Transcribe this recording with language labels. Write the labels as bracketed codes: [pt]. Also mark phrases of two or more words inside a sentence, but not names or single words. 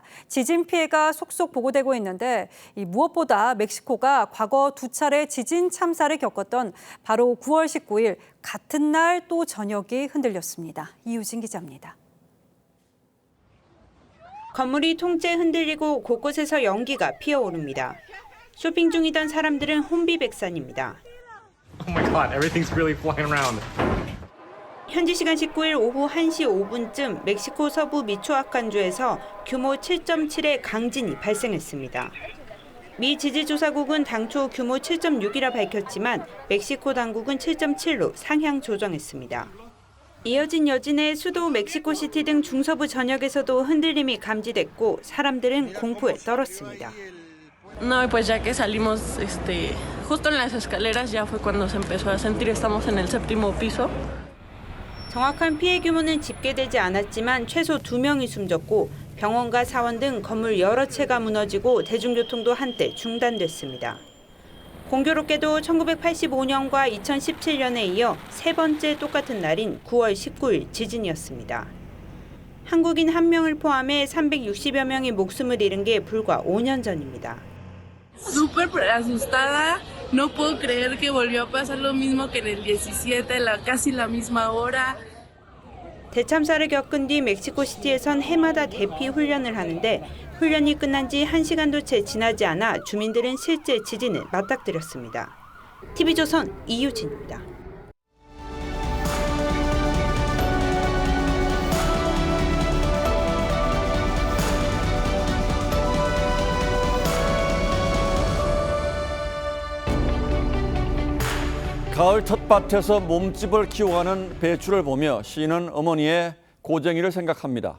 [ko] 지진 피해가 속속 보고되고 있는데 무엇보다 멕시코가 과거 2차례 지진 참사를 겪었던 바로 9월 19일 같은 날 또 전역이 흔들렸습니다. 이유진 기자입니다. 건물이 통째 흔들리고 곳곳에서 연기가 피어오릅니다. 쇼핑 중이던 사람들은 혼비백산입니다. [en] Oh my God, everything's really flying around. [ko] 현지 시간 19일 오후 1시 5분쯤 멕시코 서부 미초아칸주에서 규모 7.7의 강진이 발생했습니다. 미 지질조사국은 당초 규모 7.6이라 밝혔지만 멕시코 당국은 7.7로 상향 조정했습니다. 이어진 여진에 수도 멕시코시티 등 중서부 전역에서도 흔들림이 감지됐고 사람들은 공포에 떨었습니다. [es] No, pues ya que salimos, justo en las escaleras ya fue cuando se empezó a sentir, estamos en el séptimo piso. [ko] 정확한 피해 규모는 집계되지 않았지만 최소 2명이 숨졌고 병원과 사원 등 건물 여러 채가 무너지고 대중교통도 한때 중단됐습니다. 공교롭게도 1985년과 2017년에 이어 세 번째 똑같은 날인 9월 19일 지진이었습니다. 한국인 1명을 포함해 360여 명이 목숨을 잃은 게 불과 5년 전입니다. [es] Súper asustada, no puedo creer que volvió a pasar lo mismo que en el 17, casi la misma hora. [ko] 대참사를 겪은 뒤 멕시코시티에선 해마다 대피 훈련을 하는데 훈련이 끝난 지 1시간도 채 지나지 않아 주민들은 실제 지진을 맞닥뜨렸습니다. TV조선 이유진입니다. 가을 텃밭에서 몸집을 키워가는 배추를 보며 시인은 어머니의 고쟁이를 생각합니다.